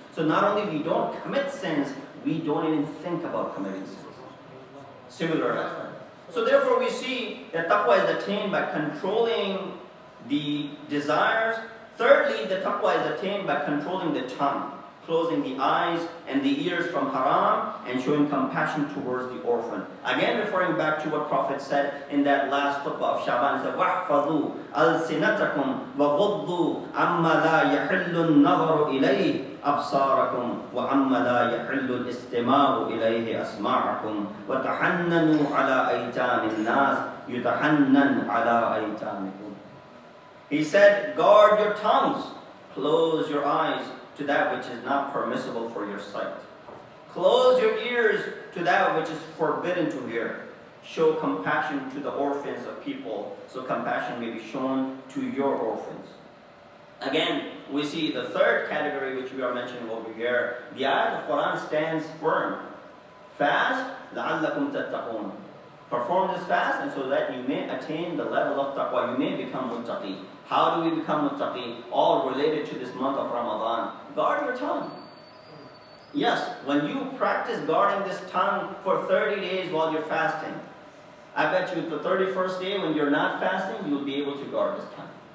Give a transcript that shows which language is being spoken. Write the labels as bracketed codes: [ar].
[en] So not only we don't commit sins, we don't even think about committing sins. Similar effect. So therefore we see that taqwa is attained by controlling the desires. Thirdly, the taqwa is attained by controlling the tongue, closing the eyes and the ears from haram, and showing compassion towards the orphan. Again, referring back to what Prophet said in that last khutbah of Shaban, he said, [ar] وَاحْفَظُوا أَلْسِنَتَكُمْ وَغُضُّوا عَمَّا لَا يَحِلُّ النَّظَرُ إِلَيْهِ أَبْصَارَكُمْ وَعَمَّا لَا يَحِلُّ الْإِسْتِمَاعُ إِلَيْهِ أَسْمَاعَكُمْ وَتَحَنَّنُوا عَلَىٰ أَيْتَامِ النَّاسِ يُتَحَنَّنْ عَلَىٰ أَيْتَامِكُمْ. [en] He said, guard your tongues, close your eyes to that which is not permissible for your sight. Close your ears to that which is forbidden to hear. Show compassion to the orphans of people, so compassion may be shown to your orphans. Again, we see the third category which we are mentioning over here. The ayat of Quran stands firm. Fast, [ar] لَعَلَّكُمْ تَتَّقُونَ. [en] Perform this fast, and so that you may attain the level of taqwa, you may become muttaqi. How do we become muttaqi? All related to this month of Ramadan. Guard your tongue. Yes, when you practice guarding this tongue for 30 days while you're fasting, I bet you the 31st day when you're not fasting, you'll be able to guard this tongue.